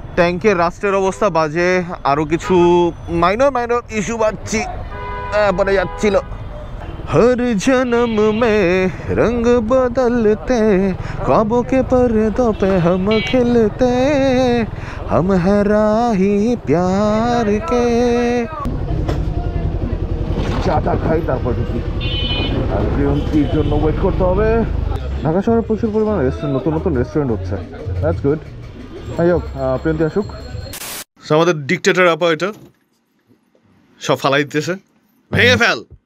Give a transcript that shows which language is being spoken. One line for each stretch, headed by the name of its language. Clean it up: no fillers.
Bangla: ট্যাঙ্কের রাস্টের অবস্থা বাজে, আরও কিছু মাইনর ইস্যু পাচ্ছি, পরে যাচ্ছিল।
Hindi: हर जन्म में रंग बदलते, ख्वाबों के पर्दों पे हम खिलते, हम हैं राही प्यार के।
Bangla: চাটা খাই তারপর ঢুকি, আর গ্রিনটির জন্য ওয়েট করতে হবে। ঢাকা শহরে প্রচুর পরিমাণে নতুন রেস্টুরেন্ট হচ্ছে,
English: That's good.
Bangla: যাই হোক, প্রিয়ন্তি আসুক। আমাদের ডিকটেটর আপা এটা সব ফালাই দিতেছে, ভেঙে ফেল।